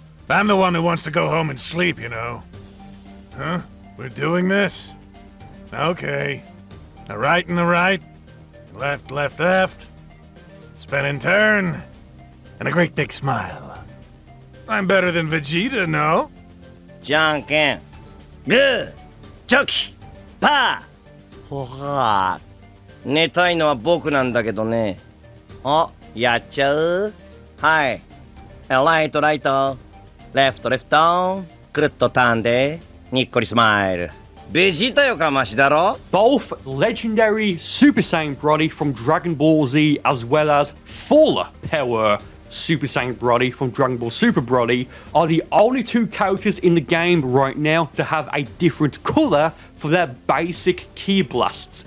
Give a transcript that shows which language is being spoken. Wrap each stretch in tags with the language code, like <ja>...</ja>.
<en>I'm the one who wants to go home and sleep, you know. Huh? We're doing this? Okay. A right and a right. Left, left, left. Spin and turn. And a great big smile. I'm better than Vegeta, no?</en> <ja>じゃんけんグーチョキパーほはー寝たいのは僕なんだけどねあやっちゃうはいライトライトレフトレフトくるっとターンでにっこりスマイルベジータよかましだろ</ja> <en>Both legendary Super Saiyan Brody from Dragon Ball Z as well as full power Super Saiyan Brody from Dragon Ball Super Brody are the only 2 characters in the game right now to have a different color for their basic ki blasts.</en>